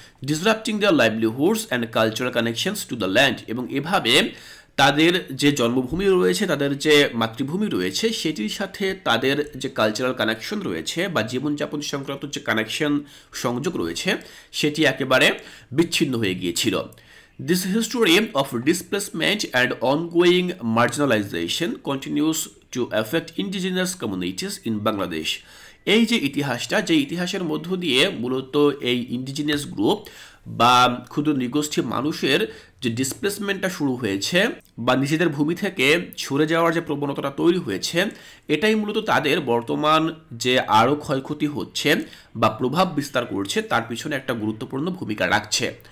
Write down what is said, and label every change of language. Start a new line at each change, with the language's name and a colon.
English: disrupting their livelihoods and cultural connections to the land,
Bangla: এবং এভাবে তাদের যে জন্মভূমি রয়েছে, তাদের যে মাতৃভূমি রয়েছে, সেটির সাথে তাদের যে কালচারাল কানেকশন রয়েছে বা জীবনযাপন সংক্রান্ত যে কানেকশন সংযোগ রয়েছে, সেটি একেবারে বিচ্ছিন্ন হয়ে গিয়েছিল।
English: This history of displacement and ongoing marginalization continues to affect indigenous communities in Bangladesh.
Bangla: এই যে ইতিহাসটা, যে ইতিহাসের মধ্য দিয়ে মূলত এই ইন্ডিজিনাস গ্রুপ বা ক্ষুদ্র নৃগোষ্ঠী মানুষের যে ডিসপ্লেসমেন্টটা শুরু হয়েছে বা নিজেদের ভূমি থেকে সরে যাওয়ার যে প্রবণতাটা তৈরি হয়েছে, এটাই মূলত তাদের বর্তমান যে আরও ক্ষয়ক্ষতি হচ্ছে বা প্রভাব বিস্তার করছে তার পিছনে একটা গুরুত্বপূর্ণ ভূমিকা রাখছে।